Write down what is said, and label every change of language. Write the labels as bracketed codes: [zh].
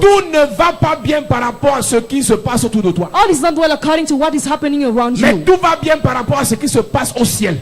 [fr] Tout ne va pas bien par rapport à ce qui se passe autour de toi. [en] All is not well according to what is happening around [fr] Mais [en] you, [fr] tout va bien par rapport à ce qui se passe au ciel.